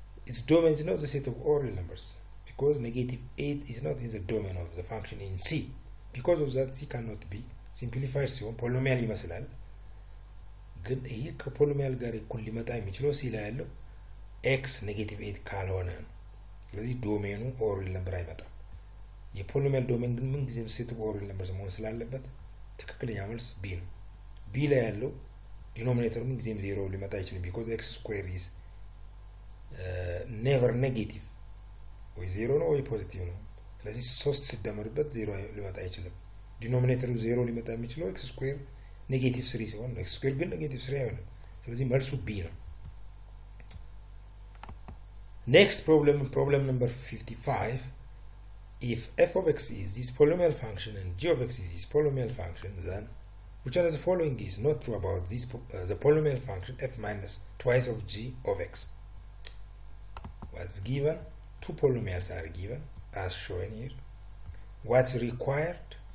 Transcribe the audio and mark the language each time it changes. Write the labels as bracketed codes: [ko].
[en] its domain is not the set of all real numbers because negative 8 is not in the domain of the function in c because of that c cannot be simplified [am] ሲሆን polynomial ይመስላል ግን ይሄ ከፖሊኖሚያል ጋር እኩል ሊመጣ የሚችለው c ላይ ያለው x negative 8 ካልሆነ ስለዚህ ዶሜኑ ኦር ሪል ነምበር አይመጣም የፖሊኖሚያል ዶሜን ግን ምን ጊዜም ሴት ኦር ሪል ነምበር መሆን ስላለበት ትክክለኛ መልስ ቢ ነው። ቢ ላይ ያለው ዲኖሚኔተሩ ምን ጊዜም ዜሮ ሊመጣ አይችልም። ቢኮዝ ኤክስ ስኩዌር ኢዝ ኔቨር ኔጌቲቭ፣ ወይ ዜሮ ነው ወይ ፖዚቲቭ ነው። ስለዚህ 3 ሲደመርበት ዜሮ ሊመጣ አይችልም። ዲኖሚኔተሩ ዜሮ ሊመጣ የሚችለው ኤክስ ስኩዌር ኔጌቲቭ 3 ሲሆን፣ ኤክስ ስኩዌር ግን ኔጌቲቭ 3 አይሆንም። ስለዚህ መልሱ ቢ ነው። [en] Next problem number 55. If f of x is this polynomial function and g of x is this polynomial function, then which one of the following is not true about this the polynomial function f minus twice of g of x? What's given? Two polynomials are given as shown here. What's required?